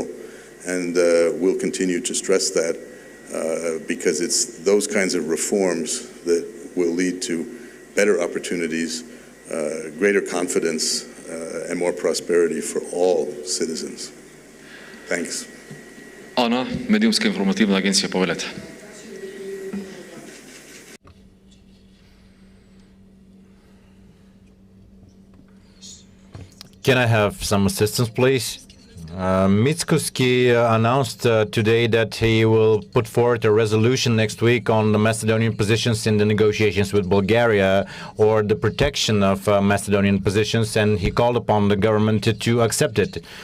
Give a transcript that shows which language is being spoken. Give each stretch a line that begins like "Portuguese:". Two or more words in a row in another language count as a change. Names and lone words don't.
English: And we'll continue to stress that because it's those kinds of reforms that will lead to better opportunities, greater confidence, and more prosperity for all citizens. Thanks. Ana,
Macedonian: Медиумска информативна агенция, повелете.
English: Can I have some assistance, please? Mickoski announced today that he will put forward a resolution next week on the Macedonian positions in the negotiations with Bulgaria or the protection of Macedonian positions, and he called upon the government to accept it.